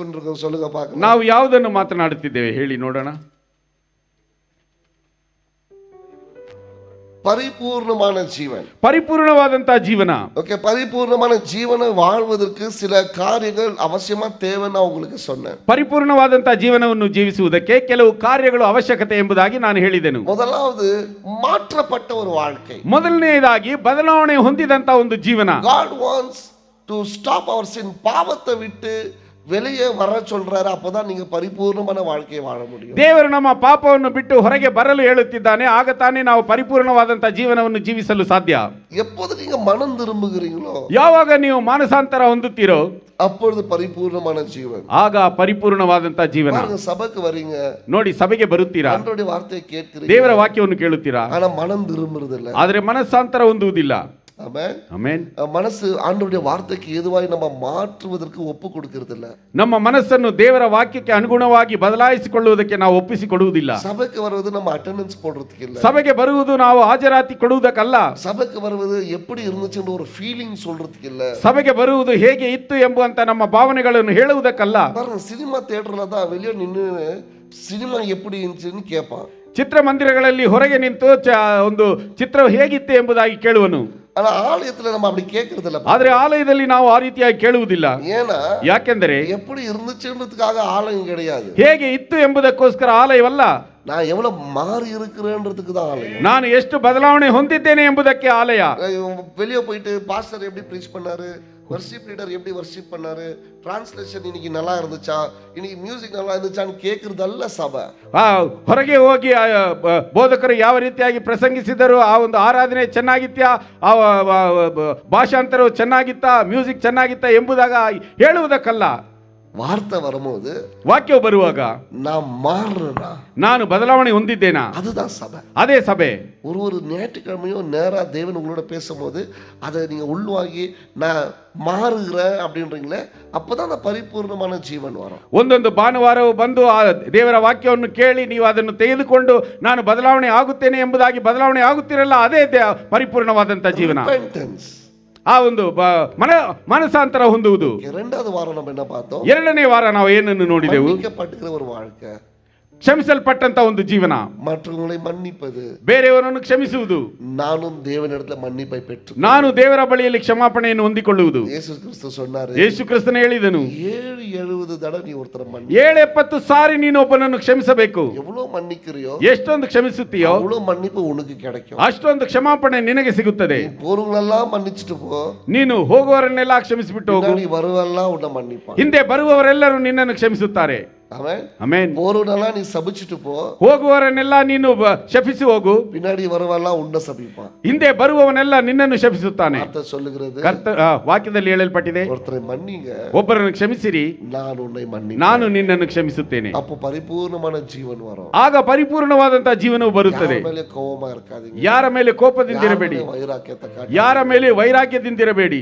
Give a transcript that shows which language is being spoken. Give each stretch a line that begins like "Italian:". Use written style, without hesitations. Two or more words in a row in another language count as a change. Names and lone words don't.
Tamil: இருக்கிறோம் சொல்லுங்க பார்க்கலாம்.
Kannada: ನಾವು ಯಾವುದನ್ನು ಮಾತನಾಡುತ್ತಿದ್ದೇವೆ ಹೇಳಿ ನೋಡೋಣ.
Tamil: பரிபூர்ணமான ஜீவன்.
Kannada: ಪರಿಪೂರ್ಣವಾದಂತಹ ಜೀವನ.
Tamil: ஓகே, பரிபூர்ணமான ஜீவனை வாழ்வதற்கு சில காரியங்கள் அவசியமா தேவைன்னு உங்களுக்கு சொன்னேன்.
Kannada: ಪರಿಪೂರ್ಣವಾದಂತಹ ಜೀವನವನ್ನು ಜೀವಿಸುವುದಕ್ಕೆ ಕೆಲವು ಕಾರ್ಯಗಳು ಅವಶ್ಯಕತೆ ಎಂಬುದಾಗಿ ನಾನು ಹೇಳಿದೆನು.
Tamil: முதலாவது மாற்றப்பட்ட ஒரு வாழ்க்கை.
Kannada: ಮೊದಲನೆಯದಾಗಿ ಬದಲಾವಣೆ ಹೊಂದಿದಂತಹ ಒಂದು ಜೀವನ.
English: God wants to stop our sin.
Tamil: பாவத்தை விட்டு வெளியே வர சொல்றாரு. அப்பதான் நீங்க பரிபூர்ணமான வாழ்க்கையை வாழ முடியும்.
Kannada: ದೇವರು ನಮ್ಮ ಪಾಪವನ್ನು ಬಿಟ್ಟು ಹೊರಗೆ ಬರಲು ಹೇಳುತ್ತಿದ್ದಾನೆ. ಆಗ ತಾನೇ ನಾವು ಪರಿಪೂರ್ಣವಾದಂತಹ ಜೀವನವನ್ನು ಜೀವಿಸಲು ಸಾಧ್ಯ.
Tamil: எப்போது நீங்க மனம் திரும்புகிறீங்களோ,
Kannada: ಯಾವಾಗ ನೀವು ಮಾನಸಾಂತರ ಹೊಂದುತ್ತೀರೋ,
Tamil: அப்பொழுது பரிபூர்ணமான ஜீவன்.
Kannada: ಆಗ ಪರಿಪೂರ್ಣವಾದಂತಹ ಜೀವನ.
Tamil: சபைக்கு வரீங்க,
Kannada: ನೋಡಿ ಸಭೆಗೆ ಬರುತ್ತೀರಾ,
Tamil: ஆண்டவருடைய வார்த்தையை கேட்கிறீங்க,
Kannada: ದೇವರ ವಾಕ್ಯವನ್ನು ಕೇಳುತ್ತೀರಾ,
Tamil: ஆனா மனம் திரும்புறதில்ல.
Kannada: ಆದರೆ ಮನಸ್ಸಾಂತರ ಹೊಂದುವುದಿಲ್ಲ.
Tamil: ஆமென்.
Kannada: ಆಮೆನ್.
Tamil: மனசு ஆண்டவருடைய வார்த்தைக்கு ஏதுவாய் நம்ம மாற்றுவதற்கு ஒப்பு கொடுக்கிறதில்ல.
Kannada: ನಮ್ಮ ಮನಸ್ಸನ್ನು ದೇವರ ವಾಕ್ಯಕ್ಕೆ ಅನುಗುಣವಾಗಿ ಬದಲಾಯಿಸಿಕೊಳ್ಳುವುದಕ್ಕೆ ನಾವು ಒಪ್ಪಿಸಿಕೊಡುವುದಿಲ್ಲ.
Tamil: சபைக்கு வருவது நம்ம அட்டெண்டன்ஸ் போடுறதுக்கு இல்ல.
Kannada: ಸಭೆಗೆ ಬರುವುದು ನಾವು ಹಾಜರಾತಿ ಕೊಡುವುದಕ್ಕಲ್ಲ.
Tamil: சபைக்கு வருவது எப்படி இருந்துச்சுன்னு ஒரு ஃபீலிங் சொல்றதுக்கு இல்ல.
Kannada: ಸಭೆಗೆ ಬರುವುದು ಹೇಗೆ ಇತ್ತು ಎಂಬುವಂತ ನಮ್ಮ ಭಾವನೆಗಳನ್ನು ಹೇಳುವುದಕ್ಕಲ್ಲ.
Tamil: பாருங்க, சினிமா தியேட்டர்ல தான் வெளியே நின்னு சினிமா எப்படி இருந்துச்சுன்னு கேட்பான்.
Kannada: ಚಿತ್ರಮಂದಿರಗಳಲ್ಲಿ ಹೊರಗೆ ನಿಂತು ಒಂದು ಚಿತ್ರ ಹೇಗಿತ್ತು ಎಂಬುದಾಗಿ ಕೇಳುವನು.
Tamil: ஆனா ஆலயத்துல நம்ம அப்படி கேட்கறது இல்ல.
Kannada: ಆದ್ರೆ ಆಲಯದಲ್ಲಿ ನಾವು ಆ ರೀತಿಯಾಗಿ ಕೇಳುವುದಿಲ್ಲ.
Tamil: ஏன்னா,
Kannada: ಯಾಕೆಂದರೆ
Tamil: எப்படி இருந்துச்சுன்றதுக்காக ஆலயம் கிடையாது.
Kannada: ಹೇಗೆ ಇತ್ತು ಎಂಬುದಕ್ಕೋಸ್ಕರ ಆಲಯವಲ್ಲ.
Tamil: நான் எவ்வளவு மாறி இருக்கிறேன்றதுக்கு தான் ஆலயம்.
Kannada: ನಾನು ಎಷ್ಟು ಬದಲಾವಣೆ ಹೊಂದಿದ್ದೇನೆ ಎಂಬುದಕ್ಕೆ ಆಲಯ.
Tamil: வெளியே போயிட்டு பாஸ்டர் எப்படி ப்ரீச் பண்ணாரு, வர்ஷிப் லீடர் எப்படி வர்ஷிப் பண்ணாரு, டிரான்ஸ்லேஷன் இன்னைக்கு நல்லா இருந்துச்சா, இன்னைக்கு மியூசிக் நல்லா இருந்துச்சான்னு கேட்கறதல்ல ಸಭೆ.
Kannada: ಹೊರಗೆ ಹೋಗಿ ಬೋಧಕರು ಯಾವ ರೀತಿಯಾಗಿ ಪ್ರಸಂಗಿಸಿದರು, ಆ ಒಂದು ಆರಾಧನೆ ಚೆನ್ನಾಗಿತ್ತಾ, ಆ ಭಾಷಾಂತರವು ಚೆನ್ನಾಗಿತ್ತಾ, ಮ್ಯೂಸಿಕ್ ಚೆನ್ನಾಗಿತ್ತಾ ಎಂಬುದಾಗ ಹೇಳುವುದಕ್ಕಲ್ಲ.
Tamil: ವಾರ್ತೆ வரும்போது,
Kannada: ವಾಕ್ಯವು ಬರುವಾಗ
Tamil: நான் மாறுறேனா,
Kannada: ನಾನು ಬದಲಾವಣೆ ಹೊಂದಿದ್ದೇನಾ,
Tamil: அதுதான் சபை.
Kannada: ಅದೇ ಸಭೆ.
Tamil: ஒரு ஞாயிற்றுக்கிழமையும் நேரா தேவன் உங்களோட பேசும்போது அதை நீங்க உள்வாங்கி நான் மாறுகிறேன் அப்படின்றீங்களே, அப்பதான் அந்த பரிபூர்ணமான ಜೀವನ வரும்.
Kannada: ಒಂದೊಂದು ಭಾನುವಾರವು ಬಂದು ಆ ದೇವರ ವಾಕ್ಯವನ್ನು ಕೇಳಿ ನೀವು ಅದನ್ನು ತೆಗೆದುಕೊಂಡು ನಾನು ಬದಲಾವಣೆ ಆಗುತ್ತೇನೆ ಎಂಬುದಾಗಿ ಬದಲಾವಣೆ ಆಗುತ್ತಿರಲ್ಲ, ಅದೇ ಪರಿಪೂರ್ಣವಾದಂತಹ ಜೀವನ. ಆ ಒಂದು ಮನಸಾಂತರ ಹೊಂದುವುದು.
Tamil: இரண்டாவது வாரம் நம்ம என்ன பார்த்தோம்?
Kannada: ಎರಡನೇ ವಾರ ನಾವು ಏನನ್ನು ನೋಡಿದೆವು?
Tamil: மன்னிக்கப்பட்டிருக்கிற ஒரு வாழ்க்கை,
Kannada: ಕ್ಷಮಿಸಲ್ಪಟ್ಟಂತ ಒಂದು ಜೀವನ,
Tamil: மற்றவங்களை மன்னிப்பது,
Kannada: ಬೇರೆಯವರನ್ನು ಕ್ಷಮಿಸುವುದು,
Tamil: நானும் தேவனிடத்துல மன்னிப்பை பெற்று
Kannada: ನಾನು ದೇವರ ಬಳಿಯಲ್ಲಿ ಕ್ಷಮಾಪಣೆಯನ್ನು ಹೊಂದಿಕೊಳ್ಳುವುದು.
Tamil: ಯೇಸು ಕ್ರಿಸ್ತ சொன்னாரு,
Kannada: ಯೇಸು ಕ್ರಿಸ್ತನು ಹೇಳಿದನು,
Tamil: 770 தடவை நீ ஒருத்தரை மன்னி,
Kannada: 770 ಸಾರಿ ನೀನು ಒಬ್ಬನನ್ನು ಕ್ಷಮಿಸಬೇಕು.
Tamil: எவ்வளவு மன்னிக்கிறியோ,
Kannada: ಎಷ್ಟೊಂದು ಕ್ಷಮಿಸುತ್ತೀಯೋ
Tamil: அவ்வளவு மன்னிப்பு உனக்கு கிடைக்கும்.
Kannada: ಅಷ್ಟೊಂದು ಕ್ಷಮಾಪಣೆ ನಿನಗೆ ಸಿಗುತ್ತದೆ.
Tamil: போறவங்களெல்லாம் மன்னிச்சிட்டு போ,
Kannada: ನೀನು ಹೋಗುವವರನ್ನೆಲ್ಲ ಕ್ಷಮಿಸಿಬಿಟ್ಟು ಹೋಗು,
Tamil: நீ வருவெல்லாம் உன்னை மன்னிப்பான்.
Kannada: ಹಿಂದೆ ಬರುವವರೆಲ್ಲರೂ ನಿನ್ನನ್ನು ಕ್ಷಮಿಸುತ್ತಾರೆ.
Tamil: ஆமென்.
Kannada: ಆಮೆನ್.
Tamil: போறவனெல்லாம் நீ சபிச்சிட்டு போ,
Kannada: ಹೋಗುವವರನ್ನೆಲ್ಲ ನೀನು ಶಪಿಸಿ ಹೋಗು,
Tamil: பின்னாடி வருவெல்லாம் உன்னை சபிப்பான்.
Kannada: ಹಿಂದೆ ಬರುವವನೆಲ್ಲ ನಿನ್ನನ್ನು ಶಪಿಸುತ್ತಾನೆ.
Tamil: வார்த்தை சொல்லுகிறது,
Kannada: ವಾಕ್ಯದಲ್ಲಿ ಹೇಳಲ್ಪಟ್ಟಿದೆ,
Tamil: ஒருத்தரை மன்னிங்க,
Kannada: ಒಬ್ಬರನ್ನು ಕ್ಷಮಿಸಿರಿ,
Tamil: நான் உன்னை மன்னி,
Kannada: ನಾನು ನಿನ್ನನ್ನು ಕ್ಷಮಿಸುತ್ತೇನೆ.
Tamil: அப்போ பரிபூர்ணமான ஜீவன் வரும்.
Kannada: ಆಗ ಪರಿಪೂರ್ಣವಾದಂತಹ ಜೀವನವು ಬರುತ್ತದೆ.
Tamil: யார் மேலே கோபமா இருக்காதீங்க,
Kannada: ಯಾರ ಮೇಲೆ ಕೋಪದಿಂದಿರಬೇಡಿ,
Tamil: வைராக்கியத்தை காட்டி,
Kannada: ಯಾರ ಮೇಲೆ ವೈರಾಗ್ಯದಿಂದಿರಬೇಡಿ.